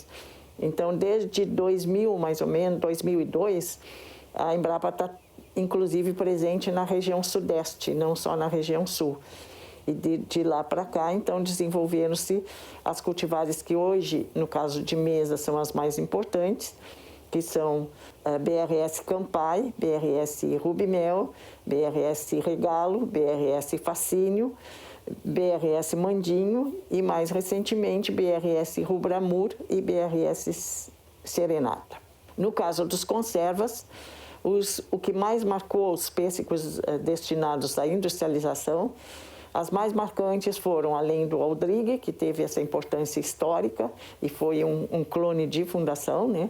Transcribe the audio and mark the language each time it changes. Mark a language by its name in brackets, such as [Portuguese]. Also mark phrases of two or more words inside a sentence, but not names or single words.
[Portuguese] Então, desde 2000, mais ou menos, 2002, a Embrapa está, inclusive, presente na região sudeste, não só na região sul. E de lá para cá, então, desenvolveram-se as cultivares que hoje, no caso de mesa, são as mais importantes, que são BRS Campai, BRS Rubimel, BRS Regalo, BRS Fascínio, BRS Mandinho e, mais recentemente, BRS Rubramur e BRS Serenata. No caso dos conservas, o que mais marcou os pêssegos destinados à industrialização, as mais marcantes foram, além do Aldrigue, que teve essa importância histórica e foi um clone de fundação, né?